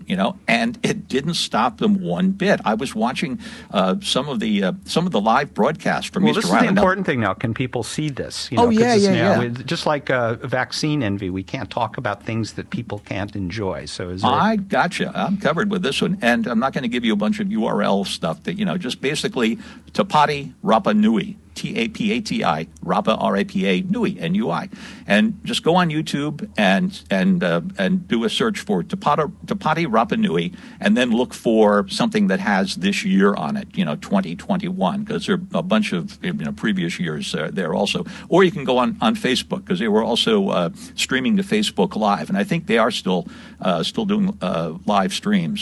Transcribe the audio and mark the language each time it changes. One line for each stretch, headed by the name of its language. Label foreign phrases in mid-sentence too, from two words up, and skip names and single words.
English: And it didn't stop them one bit. I was watching some of the live broadcasts from Easter Island. This is the important thing now. Can people see this? Yeah. Just like vaccine envy, we can't talk about things that people can't enjoy. So I gotcha. I'm covered with this one, and I'm not going to give you a bunch of URL stuff that just basically Tapati Rapa Nui. Tapati, Rapa, R-A-P-A, Nui, N-U-I. And just go on YouTube and do a search for Tapati Rapa Nui, and then look for something that has this year on it, 2021, because there are a bunch of previous years there also. Or you can go on Facebook, because they were also streaming to Facebook Live, and I think they are still doing live streams.